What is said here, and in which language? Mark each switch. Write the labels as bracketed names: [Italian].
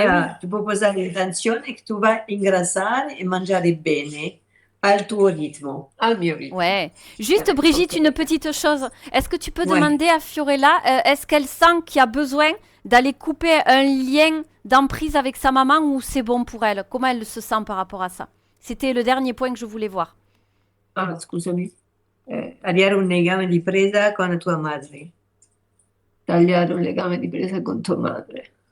[Italian] Allora, tu puoi posare l'intenzione che tu vai a ingrassare e mangiare bene al tuo ritmo. Al mio ritmo. [French] Ouais. Juste, Brigitte, Ok. une petite chose. Est-ce que tu peux Ouais. demander à Fiorella, est-ce qu'elle sent qu'il y a besoin d'aller couper un lien d'emprise avec sa maman ou c'est bon pour elle? Comment elle se sent par rapport à ça? C'était le dernier point que je voulais voir. [Italian] Ah, scusami. Tagliare un legame di presa con tua madre Tagliare un legame di presa con tua madre.